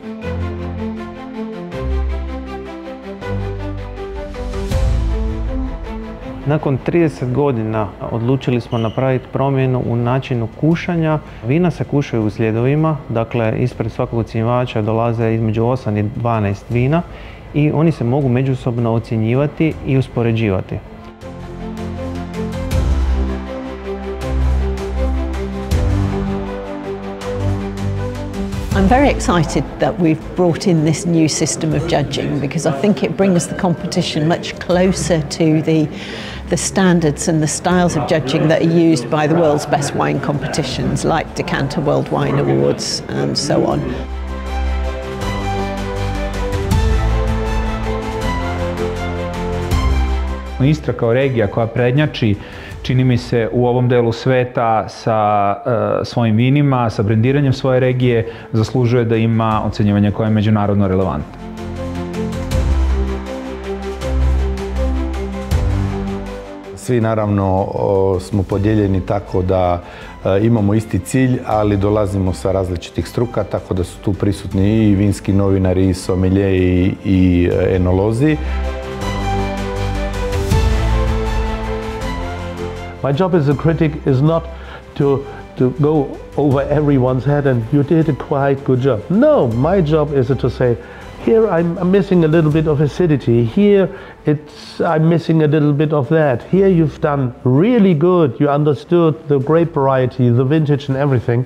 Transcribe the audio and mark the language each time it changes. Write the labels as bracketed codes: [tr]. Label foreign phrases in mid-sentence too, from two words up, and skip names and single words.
[hr] Nakon 30 godina odlučili smo napraviti promjenu u načinu kušanja. Vina se kušaju u sljedovima, dakle ispred svakog ocjenjivača dolaze između 8 i 12 vina i oni se mogu međusobno ocjenjivati i uspoređivati. [en] I'm very excited that we've brought in this new system of judging because I think it brings the competition much closer to the standards and the styles of judging that are used by the world's best wine competitions like Decanter World Wine Awards and so on. [sr] Istra kao regija koja prednjači, čini mi se, u ovom delu sveta sa svojim vinima, sa brendiranjem svoje regije, zaslužuje da ima ocjenjivanje koje je međunarodno relevantno. [hr] Svi naravno smo podijeljeni tako da imamo isti cilj, ali dolazimo sa različitih struka, tako da su tu prisutni i vinski novinari, i someljeji i enolozi. [en] My job as a critic is not to go over everyone's head and you did a quite good job. No, my job is to say, here I'm missing a little bit of acidity, here I'm missing a little bit of that, here you've done really good, you understood the grape variety, the vintage and everything.